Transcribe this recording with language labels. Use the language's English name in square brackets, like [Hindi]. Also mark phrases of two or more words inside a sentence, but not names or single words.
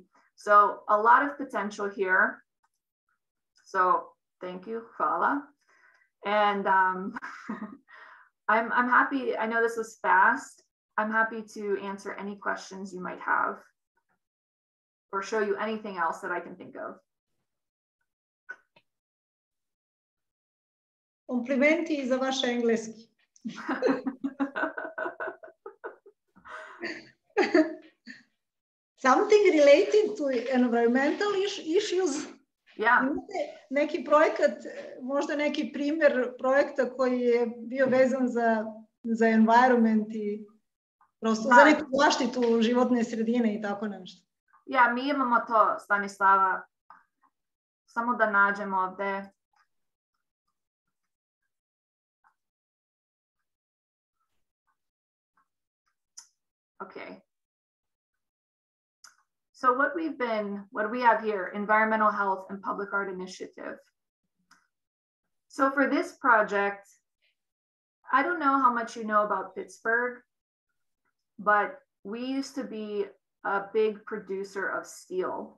[English] So a lot of potential here. So thank you, Fala. And I'm happy, I know this was fast. I'm happy to answer any questions you might have or show you anything else that I can think of. [Bosnian] Komplimenti za vaš engleski. [English] Something related to environmental issues. Yeah. [Bosnian] Imate neki projekat, možda neki primjer projekta koji je bio vezan za environment i prosto za neku zaštitu životne sredine i tako nešto. Ja, mi imamo to, Stanislava. Samo da nađemo ovde. [English] Okay. So what do we have here? Environmental Health and Public Art Initiative. So for this project, I don't know how much you know about Pittsburgh, but we used to be a big producer of steel.